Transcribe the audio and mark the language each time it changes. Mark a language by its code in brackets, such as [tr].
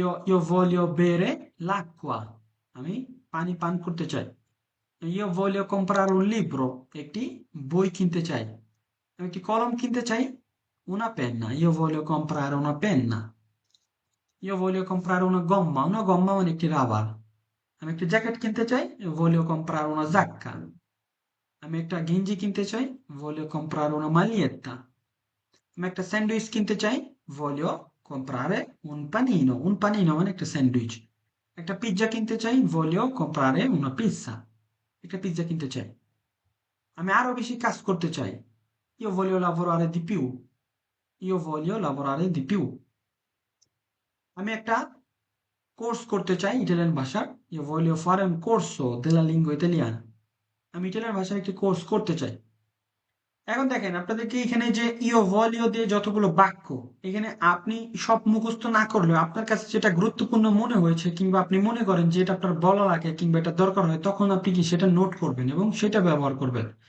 [it] io voglio bere l'acqua [bn] আমি পানি পান করতে চাই। [it] io voglio comprare un libro [bn] একটি বই কিনতে চাই। আমি একটি কলম কিনতে চাই, [it] una penna। io voglio comprare una penna। io voglio comprare una gomma [bn] মানে একটি রাবার। আমি একটি জ্যাকেট কিনতে চাই, [it] io voglio comprare una giacca। [bn] আমি একটা গেঞ্জি কিনতে চাই, [it] voglio comprare una maglietta। [bn] আমি একটা স্যান্ডউইচ কিনতে চাই, [it] voglio comprare un panino [bn] মানে একটা স্যান্ডউইচ। একটা পিৎজা কিনতে চাই, [it] voglio comprare una pizza। [bn] একটা পিৎজা কিনতে চাই। আমি আরো বেশি কাজ করতে চাই, [it] io voglio lavorare di più। io voglio lavorare di più। [bn] আমি একটা কোর্স করতে চাই ইটালিয়ান ভাষার, [it] io voglio fare un corso della lingua italiana। [bn] আমি ইটালিয়ান ভাষার একটি কোর্স করতে চাই। এখন দেখেন আপনাদেরকে এখানে যে ইও ভলিও দিয়ে যতগুলো বাক্য, এখানে আপনি সব মুখস্থ না করলেও আপনার কাছে যেটা গুরুত্বপূর্ণ মনে হয়েছে কিংবা আপনি মনে করেন যে এটা আপনার বলা লাগে কিংবা এটা দরকার হয়, তখন আপনি কি সেটা নোট করবেন এবং সেটা ব্যবহার করবেন।